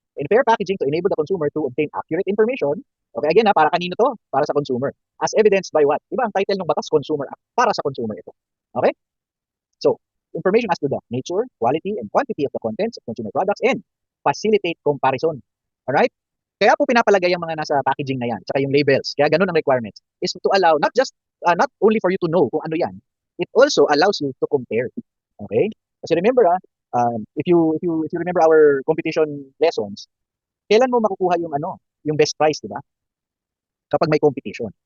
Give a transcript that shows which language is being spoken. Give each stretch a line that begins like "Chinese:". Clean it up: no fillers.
English: And fair packaging to enable the consumer to obtain accurate information.
Filipino: Okay, again para kanino to? Para sa consumer. As evidenced by what? Diba ang title ng batas, Consumer Act. Para sa consumer ito. Okay?
English: So, information as to the nature, quality, and quantity of the contents of consumer products and facilitate comparison. Alright?
Filipino: Kaya po pinapalagay ang mga nasa packaging na yan, tsaka yung labels. Kaya ganun ang requirements.
English: Is to allow, not only for you to know
Filipino: kung ano yan,
English: it also allows you to compare. Okay? Kasi remember if you remember our competition lessons,
Filipino: kailan mo makukuha yung best price, di ba? Kapag may competition.